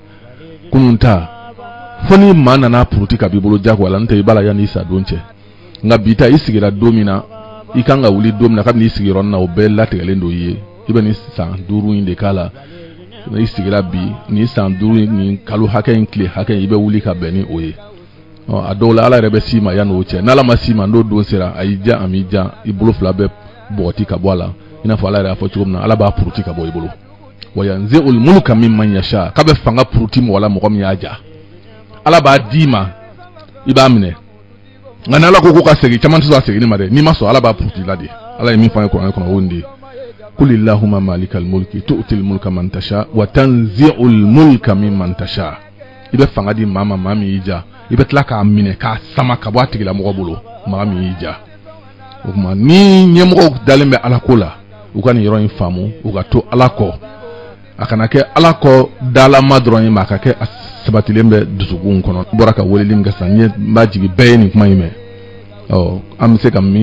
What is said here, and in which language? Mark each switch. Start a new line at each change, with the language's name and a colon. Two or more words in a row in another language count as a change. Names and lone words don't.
Bambara: kunun ta fo ni maa nana puruti ka b'i bolo jago la n'o tɛ i b'a la yanni i sa don cɛ nka bi ta i sigira don min na i kan ka wuli don min na kabini i sigiyɔrɔ na o bɛɛ latigɛlen don i ye i bɛ nin san 5 in de k'a la i sigira bi nin san 5 nin kalo hakɛ in tile hakɛ i bɛ wuli ka bɛn ni o ye a dɔw la ala yɛrɛ bɛ s'i ma yanni o cɛ n'ala ma s'i ma n'o don sera a y'i ja a m'i ja i bolo fila bɛ bɔgɔti ka bɔ a la i n'a fɔ ala yɛrɛ y'a fɔ cogo min na ala b'a puruti ka bɔ i bolo wa
Arabic: ينزع الملك ممن يشاء
Bambara: k'a bɛ fanga puruti mɔgɔ la mɔgɔ min y'a ja ala b'a d'i ma i b'a minɛ nka n'ala ko ka segin caman tɛ sɔn a seginni ma dɛ n'i ma sɔn ala b'a puruti la de ala ye min fɔ an ye kuranɛ kɔnɔ o de ye
Arabic: قل اللهم مالك الملك تؤتي الملك من تشاء وتنزع الملك ممن تشاء
Bambara: i bɛ fanga di maa min y'i ja i bɛ tila k'a minɛ k'a sama ka bɔ a tigilamɔgɔ bolo maa min y'i ja o kuma ni ɲɛmɔgɔw dalen bɛ ala ko la u ka nin yɔrɔ in faamu u ka to ala kɔ a kana kɛ ala kɔ dalama dɔrɔn ye ma a ka kɛ sabatilen bɛ dusukun kɔnɔ bɔra ka weleli min kɛ sisan n b'a jigin bɛɛ ye nin kuma in mɛn an bɛ se ka min